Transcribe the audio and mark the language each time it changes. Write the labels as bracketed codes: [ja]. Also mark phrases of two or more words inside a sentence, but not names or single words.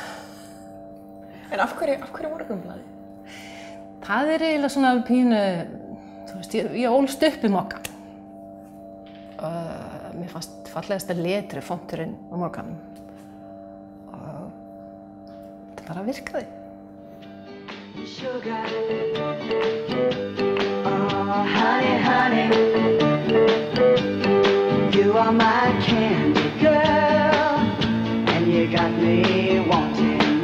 [is] En af hverju Morgunblaðið? Það er eiginlega svona pínu, þú veist, ég ólst upp í Moggan. Mér fannst fallegasta letri fonturinn á Mogganum. Og þetta bara virkaði. [en] Sugar, oh honey, honey, you are my candy girl, and you got me wanting